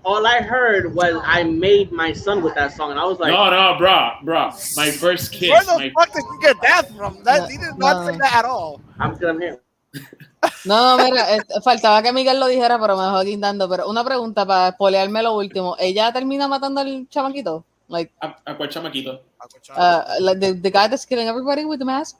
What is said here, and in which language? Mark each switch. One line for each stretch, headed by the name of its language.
English: All I heard was I made my son with that song, and I was like, no, bro. My first kiss. Where the fuck did you get that from? That he did not say that at all. I'm here.
Spanish: No, mira, faltaba que Miguel lo dijera, pero me dejó guindando. Pero una pregunta para spoilearme lo último. ¿Ella termina matando al chamaquito?
English: Like,
Spanish: ¿A cuál chamaquito?
English: like the guy that's killing everybody with the mask?